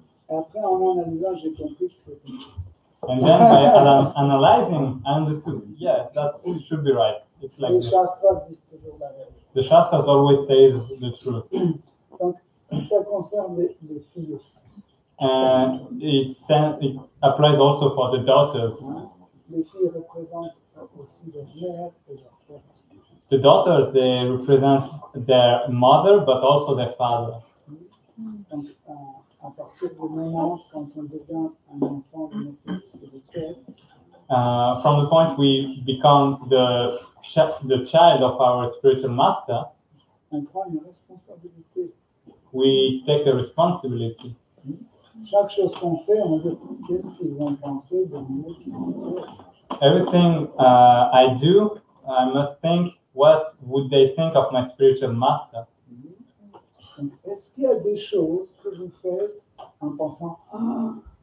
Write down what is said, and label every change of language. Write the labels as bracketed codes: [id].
[fr] Et après, en analysant, j'ai compris que c'était ça. [en] And then by analyzing, I understood, yeah, it should be right. It's like [fr] Les [en] this. [fr] Shastras disent toujours la vérité. [en] The Shastras always says the truth. [fr] Donc, ça concerne les filles aussi. [en] And it applies also for the daughters. [fr] Les filles représentent aussi leur mère et leur père. [en] The daughters, they represent their mother, but also their father. [fr] Donc, à partir du moment quand on devient un enfant de notre spirituel, [en] From the point we become the child of our spiritual master, [fr] on prend une responsabilité. [en] we take the responsibility. [fr] Chaque chose qu'on fait, on dit qu'est-ce qu'ils vont penser de mon spirituel. [en] Everything I do, I must think, what would they think of my spiritual master? [fr] Donc, est-ce qu'il y a des choses que vous faites en pensant mon